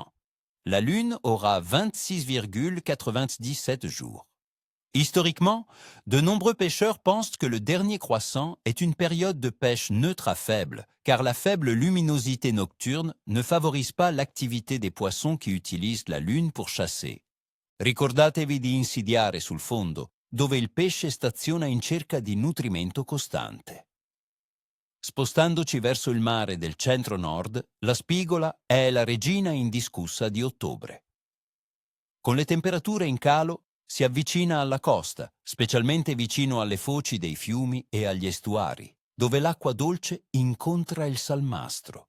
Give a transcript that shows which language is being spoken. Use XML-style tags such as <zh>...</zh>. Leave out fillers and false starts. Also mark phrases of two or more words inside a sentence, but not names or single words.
<fr>La Lune aura 26,97 jours. Historiquement, de nombreux pêcheurs pensent que le dernier croissant est une période de pêche neutre à faible, car la faible luminosité nocturne ne favorise pas l'activité des poissons qui utilisent la Lune pour chasser.</fr> <it>Ricordatevi di insidiare sul fondo, dove il pesce staziona in cerca di nutrimento costante. Spostandoci verso il mare del centro-nord, la spigola è la regina indiscussa di ottobre. Con le temperature in calo, si avvicina alla costa, specialmente vicino alle foci dei fiumi e agli estuari, dove l'acqua dolce incontra il salmastro.</it>